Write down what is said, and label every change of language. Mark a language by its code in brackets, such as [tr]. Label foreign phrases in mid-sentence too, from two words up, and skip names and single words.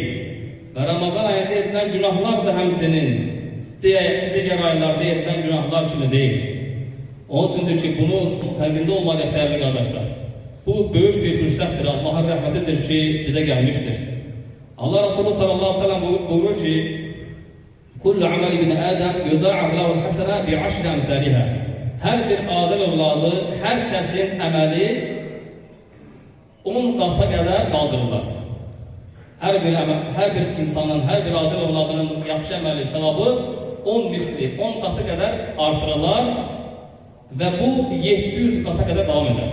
[az] Və Ramazan ayında edilən günahlar da həmçinin digər aylarda edilən günahlar kimi deyil. Onun üçündür ki, bunun fərqində olmalıyıq dəyərli qardaşlar. Bu böyük bir fürsətdir, Allahın rəhmətidir ki, bizə gəlmişdir. Allah Resulü [ar] صلى الله عليه وسلم [az] buyurur ki, [ar] كل عمل ابن آدم يضاعف له الحسنة ب 10 أمثالها. [az] Hər bir Adəm övladı, hər kəsin əməli 10 qata qədər qaldırırlar. Hər bir insanın, hər bir Adəm övladının yaxşı əməli savabı 10 misli, 10 qatı qədər artırırlar və bu 700 qata qədər davam edər.